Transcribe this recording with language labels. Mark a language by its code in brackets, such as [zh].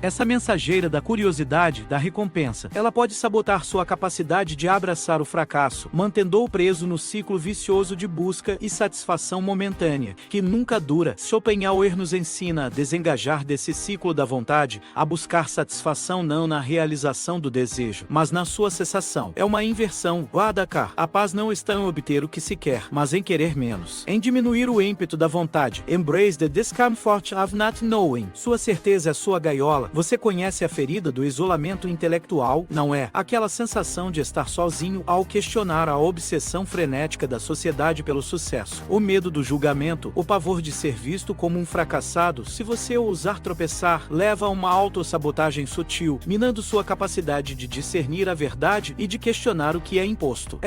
[pt] Essa mensageira da curiosidade, da recompensa. Ela pode sabotar sua capacidade de abraçar o fracasso, mantendo-o preso no ciclo vicioso de busca e satisfação momentânea, que nunca dura. Schopenhauer nos ensina a desengajar desse ciclo da vontade, a buscar satisfação não na realização do desejo, mas na sua cessação. É uma inversão. Radical. A paz não está em obter o que se quer, mas em querer menos. Em diminuir o ímpeto da vontade. [en] Embrace the discomfort of not knowing. [pt] Sua certeza é sua gaiola. Você conhece a ferida do isolamento intelectual, não é? Aquela sensação de estar sozinho ao questionar a obsessão frenética da sociedade pelo sucesso. O medo do julgamento, o pavor de ser visto como um fracassado se você ousar tropeçar, leva a uma autossabotagem sutil, minando sua capacidade de discernir a verdade e de questionar o que é imposto.